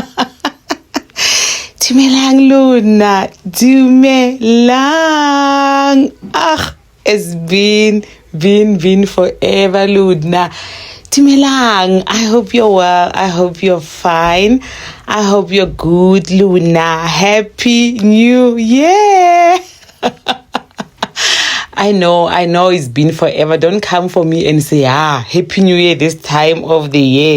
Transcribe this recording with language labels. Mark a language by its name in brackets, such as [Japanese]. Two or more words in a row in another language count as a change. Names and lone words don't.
[Tswana] Dumelang lona, dumelang. [English] It's been forever lona. Dumelang, I hope you're well, I hope you're fine, I hope you're good lona. Happy New Year. I know it's been forever. Don't come for me and say, Happy New Year this time of the year.